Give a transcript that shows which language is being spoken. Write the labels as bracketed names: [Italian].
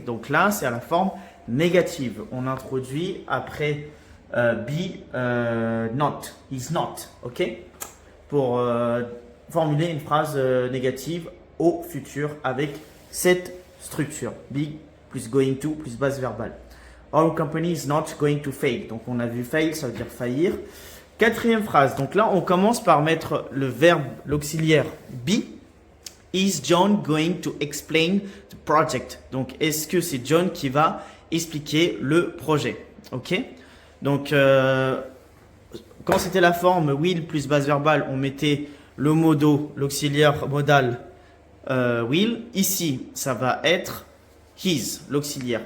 [French] Donc là, c'est à la forme négative. On introduit après not, is not, ok? Pour formuler une phrase négative au futur avec cette structure. Be plus going to, plus base verbale. [English] Our company is not going to fail. [French] Donc, on a vu fail, ça veut dire faillir. Quatrième phrase. Donc là, on commence par mettre le verbe, l'auxiliaire be. [English] Is John going to explain the project? [French] Donc, est-ce que c'est John qui va expliquer le projet? Ok? Donc, quand c'était la forme will plus base verbale, on mettait le modo, l'auxiliaire modal will. Ici, ça va être his, l'auxiliaire.